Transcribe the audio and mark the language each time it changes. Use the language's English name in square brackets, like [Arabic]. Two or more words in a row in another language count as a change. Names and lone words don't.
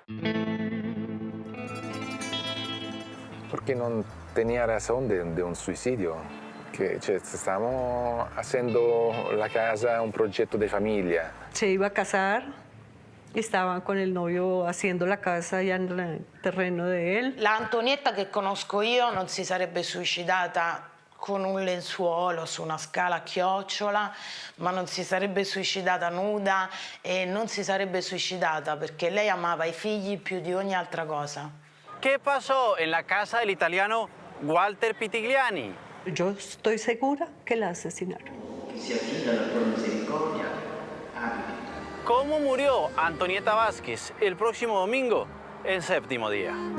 [Spanish] Porque no tenía razón de un suicidio. Que estamos haciendo la casa un proyecto de familia. Se iba a casar, estaba con el novio haciendo la casa allá en el terreno de él. [Italian] La Antonietta che conosco io non si sarebbe suicidata con un lenzuolo su una scala a chiocciola, ma non si sarebbe suicidata nuda e non si sarebbe suicidata perché lei amava i figli più di ogni altra cosa. [Spanish] ¿Qué pasó en la casa del italiano Walter Pitigliani? Yo estoy segura que la asesinaron. ¿Cómo murió Antonieta Vázquez el próximo domingo en Séptimo Día?